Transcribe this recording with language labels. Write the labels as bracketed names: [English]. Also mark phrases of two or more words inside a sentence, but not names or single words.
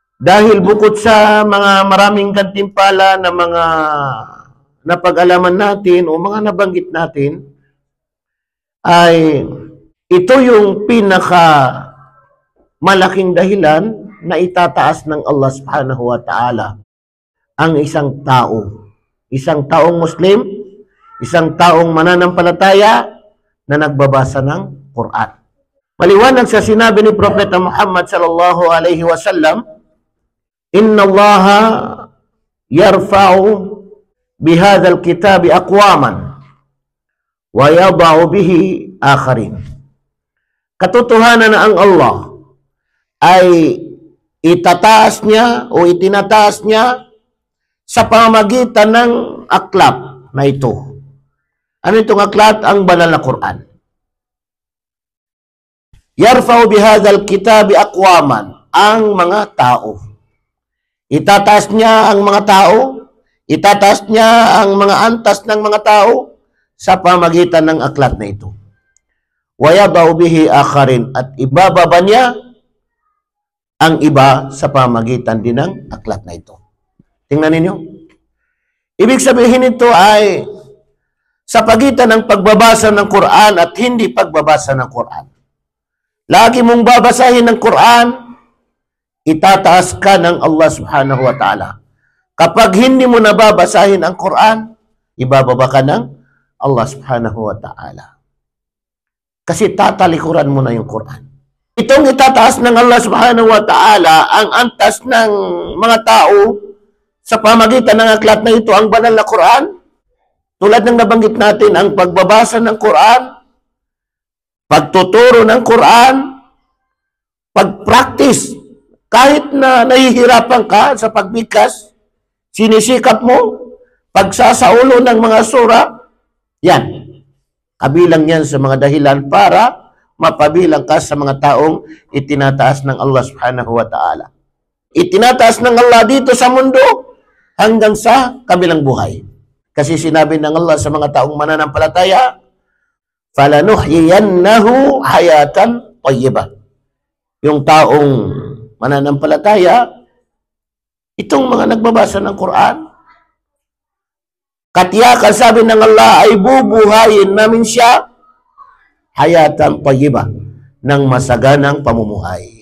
[Filipino] Dahil bukod sa mga maraming gantimpala na mga napag-alaman natin o mga nabanggit natin, ay ito yung pinaka malaking dahilan na itataas ng Allah [Arabic] سبحانه وتعالى [Filipino] ang isang tao. Isang taong Muslim, isang taong mananampalataya na nagbabasa ng Quran. Maliwanag sa sinabi ni Propeta Muhammad [Arabic] صلى الله عليه وسلم, "إن الله يرفع بهذا الكتاب أقواما ويضع به آخرين." [Filipino] Katotohanan na ang Allah ay itataas niya o itinataas niya sa pamamagitan ng aklat na ito. Ano itong aklat? Ang banal na Quran. [Arabic] يرفع بهذا الكتاب أقواما, [Filipino] ang mga tao. Itataas niya ang mga tao, itataas niya ang mga antas ng mga tao sa pamagitan ng aklat na ito. [Arabic] و يضع به آخرين, [Filipino] at ibababa niya ang iba sa pamagitan din ng aklat na ito. Tingnan ninyo. Ibig sabihin nito ay sa pagitan ng pagbabasa ng Quran at hindi pagbabasa ng Quran. Lagi mong babasahin ng Quran, itataas ka ng Allah [Arabic] سبحانه وتعالى. [Filipino] Kapag hindi mo nababasahin ang Quran, ibababa ka ng Allah [Arabic] سبحانه وتعالى. [Filipino] Kasi tatalikuran mo na yung Quran. Itong itataas ng Allah [Arabic] سبحانه وتعالى [Filipino] ang antas ng mga tao sa pamagitan ng aklat na ito, ang banal na Quran. Tulad ng nabanggit natin, ang pagbabasa ng Quran, pagtuturo ng Quran, pag-practice, kahit na nahihirapan ka sa pagbigkas, sinisikap mo, pagsasaulo ng mga sura, yan. Kabilang yan sa mga dahilan para mapabilang ka sa mga taong itinataas ng Allah [Arabic] سبحانه وتعالى. [Filipino] Itinataas ng Allah dito sa mundo hanggang sa kabilang buhay. Kasi sinabi ng Allah sa mga taong mananampalataya, [Arabic] "فلنحيينه حياة طيبة." [Filipino] Yung taong mananampalataya, itong mga nagbabasa ng Quran, katiyakan sabi ng Allah ay bubuhayin namin siya [Arabic] حياة طيبة, [Filipino] ng masaganang pamumuhay.